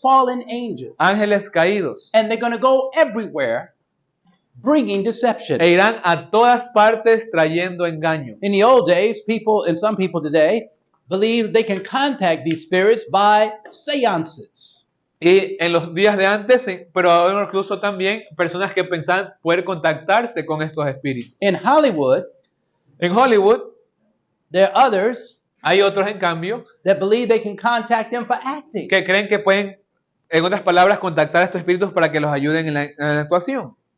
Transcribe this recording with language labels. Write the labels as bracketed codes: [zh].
[en] fallen angels, [es] ángeles caídos, [en] and they're going to go everywhere bringing deception. [es] e irán a todas partes trayendo engaño. [en] In the old days, people and some people today believe they can contact these spirits by seances. [es] Y en los días de antes, pero ahora incluso también personas que pensaban poder contactarse con estos espíritus. [en] In Hollywood, [es] En Hollywood [en] there are others [es] hay otros, en cambio, [en] that believe they can contact them for acting. [es] que creen que pueden, en otras palabras, contactar a estos espíritus para que los ayuden en la actuación.